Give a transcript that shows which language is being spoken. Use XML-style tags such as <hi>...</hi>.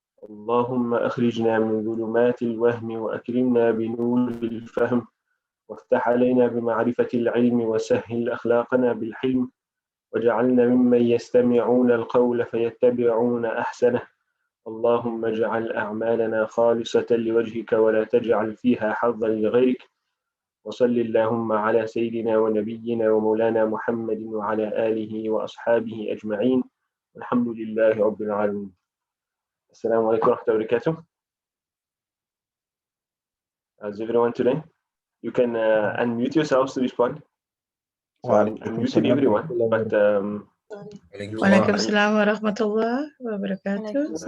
<ar>اللهم أخرجنا من ظلمات الوهم وأكرمنا بنور الفهم وافتح علينا بمعرفة العلم وسهل أخلاقنا بالحلم واجعلنا ممن يستمعون القول فيتبعون أحسنه اللهم اجعل أعمالنا خالصة لوجهك ولا تجعل فيها حظا لغيرك وصل اللهم على سيدنا ونبينا ومولانا محمد وعلى آله وأصحابه أجمعين والحمد لله رب العالمين. السلام عليكم ورحمة الله وبركاته.</ar> <en>How's everyone today? You can unmute yourselves to respond. So I'm muted everyone, but</en> <ar>وعليكم السلام ورحمة الله وبركاته.</ar>